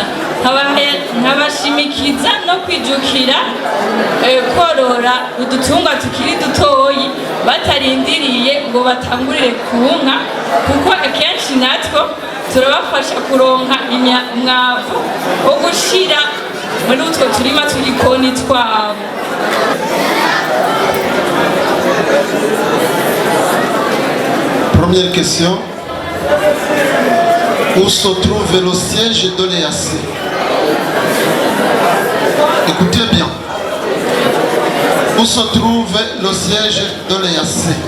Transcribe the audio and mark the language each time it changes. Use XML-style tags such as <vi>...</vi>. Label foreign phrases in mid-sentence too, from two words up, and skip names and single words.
<rn>Nkabashimikiza no kwijukira korora udutungwa tukiri dutoyi batarindiriye ngo batangurire ku nka, kuko akenshi natwo turabafasha kuronka umwavu wo gushira muri utwo turima tw'igikoni twabo.</rn> <fr>Première question. Où se trouve le siège de l'EAC? Écoutez bien. Où se trouve le siège de l'EAC?</fr>